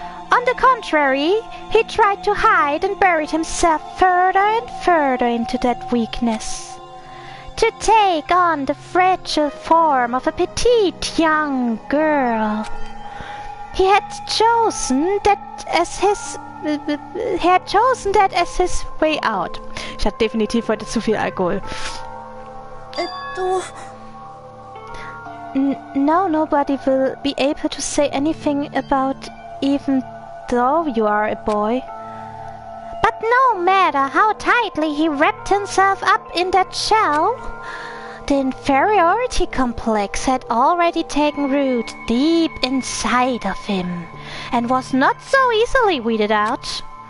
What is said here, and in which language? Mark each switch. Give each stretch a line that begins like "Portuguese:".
English: On the contrary, he tried to hide and buried himself further and further into that weakness, to take on the fragile form of a petite young girl. He had chosen that as his way out.
German: Ich hatte definitiv heute zu viel Alkohol.
English: No, nobody will be able to say anything about even though you are a boy. But no matter how tightly he wrapped himself up in that shell, the inferiority complex had already taken root deep inside of him, and was not so easily weeded out.